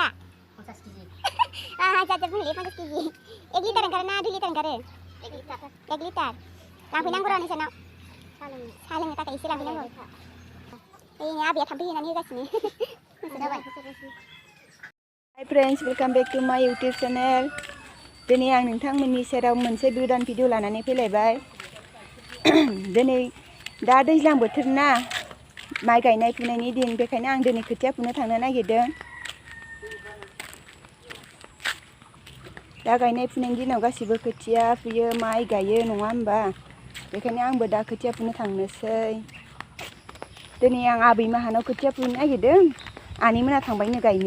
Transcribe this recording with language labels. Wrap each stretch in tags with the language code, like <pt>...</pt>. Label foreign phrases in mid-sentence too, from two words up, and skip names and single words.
<brx>50 केजि जाजोब बुंलै 50 केजि 1 लिटार ओंखारो ना 2 लिटार ओंखारो 1 लिटार लांफैनांगौ र' नोंसानाव साहा लोंनो थाखाय एसे लांफैनांगौ ओइ आबैया थाम्फै हैनानै होगासिनो</brx> <en>hi friends welcome back to my YouTube channel</en> <brx>दिनै आं नोंथांमोननि सेराव मोनसे गोदान भिडिअ लानानै फैलायबाय दिनै दा दैज्लां बोथोर ना माइ गायनाय फुनायनि दिन बेखायनो आं दिनै खोथिया फुनो थांनो नागिरदों दा गायनाय फुनायनि दिनाव गासिबो खोथिया फुयो माइ गायो नङा होमबा बेखायनो आंबो दा खोथिया फुनो थांनोसै दिनै आं आबै माहानाव खोथिया फुनो नागिरदों आनै मोना थांबायनो</brx>